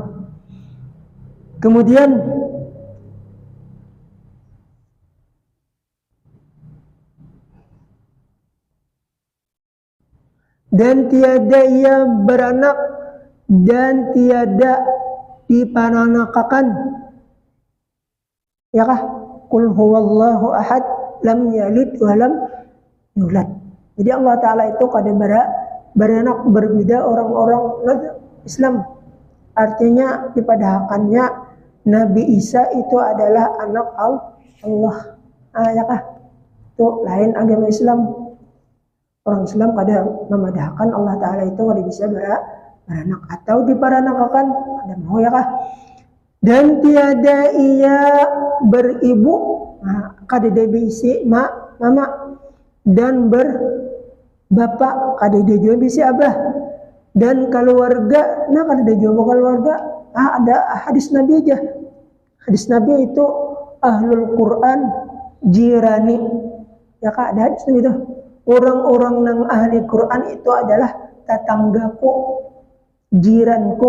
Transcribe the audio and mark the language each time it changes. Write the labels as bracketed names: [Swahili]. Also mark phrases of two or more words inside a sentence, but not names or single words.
[Banjar] Kemudian dan tiada ia beranak dan tiada dipananakakan. Ya kah? [Arabic] قل هو الله أحد لم يلد ولم يولد. [Banjar] Jadi Allah Ta'ala itu kada beranak, berbeda orang-orang Islam. Artinya dipadahkannya Nabi Isa itu adalah anak Allah. Ya kah? Itu lain agama Islam. Orang Islam kada memadahkan Allah Ta'ala itu kada bisa beranak atau diparanakakan. Ada mau, ya kah? Dan tiada ia beribu, kada dia bisi mama, dan berbapak, kada dia juga bisi abah, dan keluarga, kada dia juga keluarga. Ada hadis Nabi aja. Hadis Nabi itu [Arabic] أهل القرآن جيراني, [Banjar] ya kak, ada hadis Nabi itu. Orang-orang yang ahli Quran itu adalah tetanggaku, jiranku.